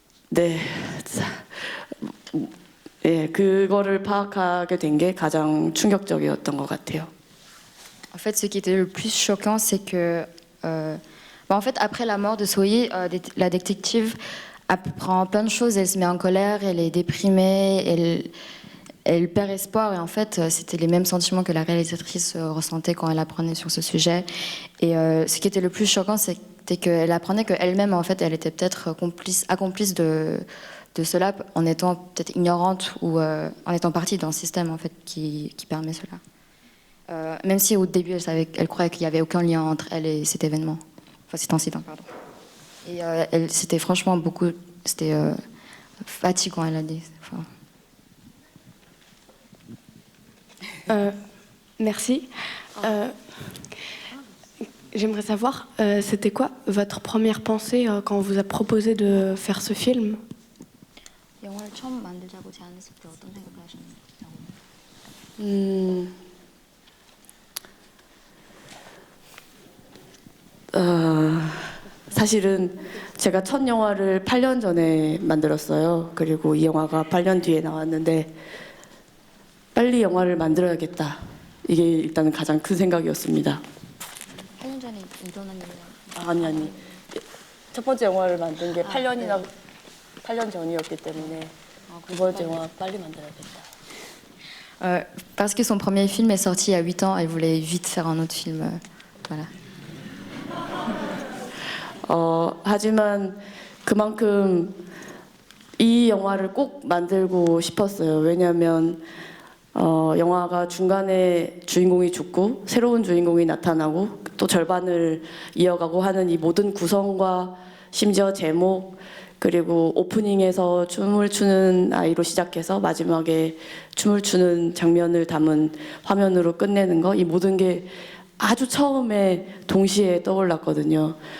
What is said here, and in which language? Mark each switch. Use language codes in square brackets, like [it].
[ko] 네. 예, 그거를 파악하게 된 게 가장 충격적이었던 것 같아요. [fr] En fait, ce qui était le plus choquant, c'est que, en fait, après la mort de Sohi, la détective apprend plein de choses. Elle se met en colère, elle est déprimée, elle perd espoir. Et en fait, c'était les mêmes sentiments que la réalisatrice ressentait quand elle apprenait sur ce sujet. Et ce qui était le plus choquant, c'était qu'elle apprenait qu'elle-même, en fait, elle était peut-être accomplice de de cela en étant peut-être ignorante ou en étant partie d'un système en fait qui permet cela. Même si au début elle croyait qu'il n'y avait aucun lien entre elle et cet événement, enfin cet incident, pardon. Et c'était franchement c'était fatigant, elle a dit. Merci. J'aimerais savoir, c'était quoi votre première pensée quand on vous a proposé de faire ce film? [ko] 영화를 처음 만들자고 제안했을 때 어떤 생각을 하셨나요? 사실은 제가 첫 영화를 8년 전에 만들었어요. 그리고 이 영화가 8년 뒤에 나왔는데 빨리 영화를 만들어야겠다. 이게 일단 가장 큰 생각이었습니다. 8년 전에 일어난 일이요? 아니. 첫 번째 영화를 만든 게 8년 전이었기 때문에 두 번째 영화 빨리 만들어야겠다. [fr] Parce que son premier film est sorti il y a 8 ans, elle voulait vite faire un autre film. Voilà. [ko] 하지만 그만큼 이 영화를 꼭 만들고 싶었어요. 왜냐하면 영화가 중간에 주인공이 죽고 새로운 주인공이 나타나고 또 절반을 이어가고 하는 이 모든 구성과 심지어 제목 그리고 오프닝에서 춤을 추는 아이로 시작해서 마지막에 춤을 추는 장면을 담은 화면으로 끝내는 거, 이 모든 게 아주 처음에 동시에 떠올랐거든요.